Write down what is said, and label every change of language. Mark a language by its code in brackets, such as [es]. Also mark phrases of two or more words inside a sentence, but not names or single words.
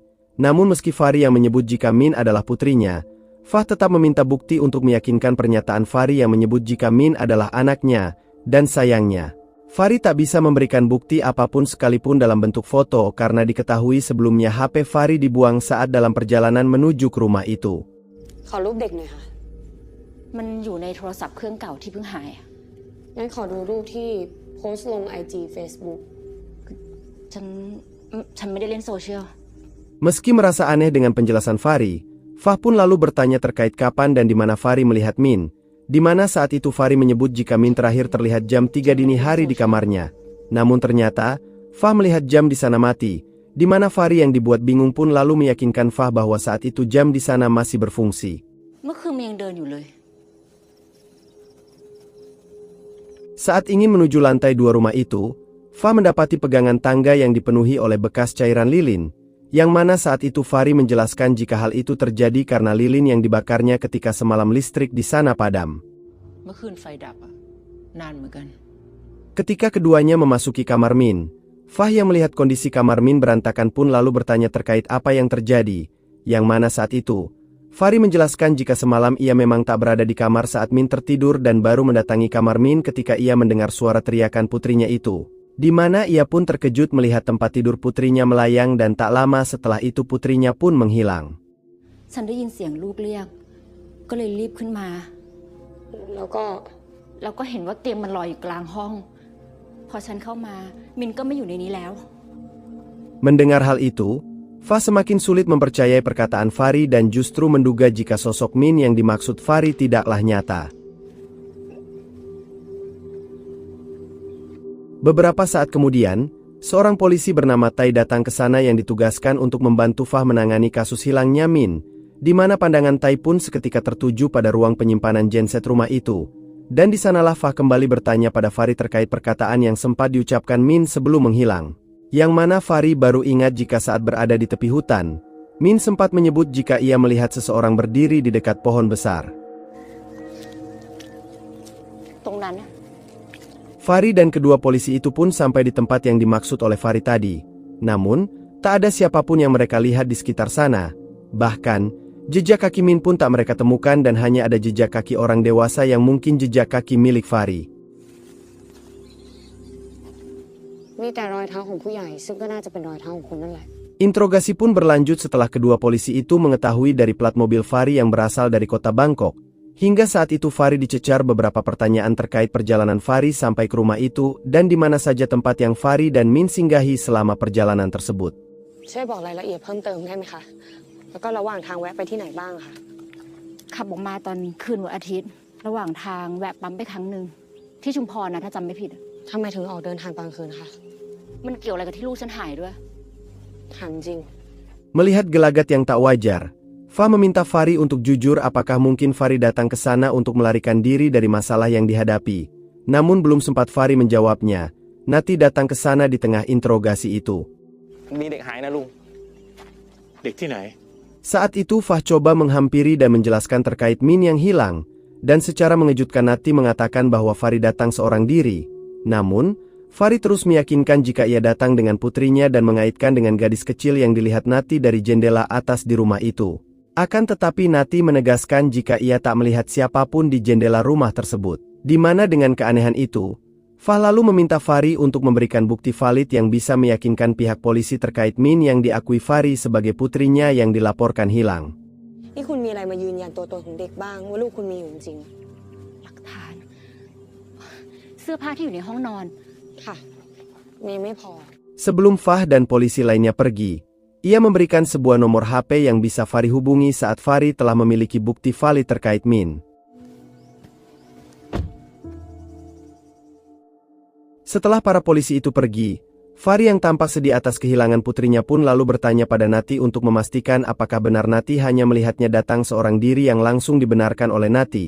[id] Namun meski Fahri yang menyebut jika Min adalah putrinya, Fah tetap meminta bukti untuk meyakinkan pernyataan Fahri yang menyebut jika Min adalah anaknya, dan sayangnya, Fahri tak bisa memberikan bukti apapun sekalipun dalam bentuk foto karena diketahui sebelumnya HP Fahri dibuang saat dalam perjalanan menuju ke rumah itu. [th] ขอรูปเด็กหน่อยค่ะ มันอยู่ในโทรศัพท์เครื่องเก่าที่เพิ่งหาย งั้นขอดูรูปที่โพสต์ลง IG Facebook ฉันไม่ได้เล่นโซเชียล [id] Meski merasa aneh dengan penjelasan Fahri, Fah pun lalu bertanya terkait kapan dan di mana Fahri melihat Min, di mana saat itu Fahri menyebut jika Min terakhir terlihat jam 3 dini hari di kamarnya. Namun ternyata, Fah melihat jam di sana mati, di mana Fahri yang dibuat bingung pun lalu meyakinkan Fah bahwa saat itu jam di sana masih berfungsi. [th] เมื่อคืนมันยังเดินอยู่เลย [id] Saat ingin menuju lantai 2 rumah itu, Fah mendapati pegangan tangga yang dipenuhi oleh bekas cairan lilin, yang mana saat itu Fahri menjelaskan jika hal itu terjadi karena lilin yang dibakarnya ketika semalam listrik di sana padam. [th] เมื่อคืนไฟดับอะนานเหมือนกัน [id] Ketika keduanya memasuki kamar Min, Fah yang melihat kondisi kamar Min berantakan pun lalu bertanya terkait apa yang terjadi, yang mana saat itu, Fahri menjelaskan jika semalam ia memang tak berada di kamar saat Min tertidur dan baru mendatangi kamar Min ketika ia mendengar suara teriakan putrinya itu, di mana ia pun terkejut melihat tempat tidur putrinya melayang dan tak lama setelah itu putrinya pun menghilang. [th] ฉันได้ยินเสียงลูกเรียก ก็เลยรีบขึ้นมา แล้วก็ แล้วก็เห็นว่าเตียงมันลอยอยู่กลางห้อง พอฉันเข้ามา มินก็ไม่อยู่ในนี้แล้ว [id] Mendengar hal itu, Fah semakin sulit mempercayai perkataan Fahri dan justru menduga jika sosok Min yang dimaksud Fahri tidaklah nyata. Beberapa saat kemudian, seorang polisi bernama Tai datang ke sana yang ditugaskan untuk membantu Fah menangani kasus hilangnya Min, di mana pandangan Tai pun seketika tertuju pada ruang penyimpanan genset rumah itu, dan di sanalah Fah kembali bertanya pada Fahri terkait perkataan yang sempat diucapkan Min sebelum menghilang. Yang mana Fahri baru ingat jika saat berada di tepi hutan, Min sempat menyebut jika ia melihat seseorang berdiri di dekat pohon besar. [th] ตรงนั้นน่ะ [id] Fahri dan kedua polisi itu pun sampai di tempat yang dimaksud oleh Fahri tadi. Namun, tak ada siapapun yang mereka lihat di sekitar sana. Bahkan, jejak kaki Min pun tak mereka temukan dan hanya ada jejak kaki orang dewasa yang mungkin jejak kaki milik Fahri. [th] มีแต่รอยเท้าของผู้ใหญ่ซึ่งก็น่าจะเป็นรอยเท้าของคุณนั่นแหละ [id] Interogasi pun berlanjut setelah kedua polisi itu mengetahui dari plat mobil Fahri yang berasal dari kota Bangkok. Hingga saat itu Fahri dicecar beberapa pertanyaan terkait perjalanan Fahri sampai ke rumah itu dan di mana saja tempat yang Fahri dan Min singgahi selama perjalanan tersebut. [th] ช่วยบอกรายละเอียดเพิ่มเติมได้ไหมคะ แล้วก็ระหว่างทางแวะไปที่ไหนบ้างค่ะ ขับออกมาตอนคืนวันอาทิตย์ ระหว่างทางแวะปั๊มไปครั้งหนึ่งที่ชุมพรนะถ้าจำไม่ผิด ทำไมถึงออกเดินทางกลางคืนคะ มันเกี่ยวอะไรกับที่ลูกฉันหายด้วย ถามจริง [id] Melihat gelagat yang tak wajar, Fah meminta Fahri untuk jujur apakah mungkin Fahri datang ke sana untuk melarikan diri dari masalah yang dihadapi. Namun belum sempat Fahri menjawabnya, Nati datang ke sana di tengah interogasi itu. [th] มีเด็กหายนะลุง เด็กที่ไหน [id] Saat itu Fah coba menghampiri dan menjelaskan terkait Min yang hilang, dan secara mengejutkan Nati mengatakan bahwa Fahri datang seorang diri. Namun, Fahri terus meyakinkan jika ia datang dengan putrinya dan mengaitkan dengan gadis kecil yang dilihat Nati dari jendela atas di rumah itu. Akan tetapi Nati menegaskan jika ia tak melihat siapapun di jendela rumah tersebut. Di mana dengan keanehan itu, Fah lalu meminta Fahri untuk memberikan bukti valid yang bisa meyakinkan pihak polisi terkait Min yang diakui Fahri sebagai putrinya yang dilaporkan hilang. [th] นี่คุณมีอะไรมายืนยันตัวตนของเด็กบ้างว่าลูกคุณมีอยู่จริง หลักฐาน เสื้อผ้าที่อยู่ในห้องนอน ค่ะ มีไม่พอ [id] Sebelum Fah dan polisi lainnya pergi, ia memberikan sebuah nomor HP yang bisa Fahri hubungi saat Fahri telah memiliki bukti valid terkait Min. Setelah para polisi itu pergi, Fahri yang tampak sedih atas kehilangan putrinya pun lalu bertanya pada Nati untuk memastikan apakah benar Nati hanya melihatnya datang seorang diri yang langsung dibenarkan oleh Nati.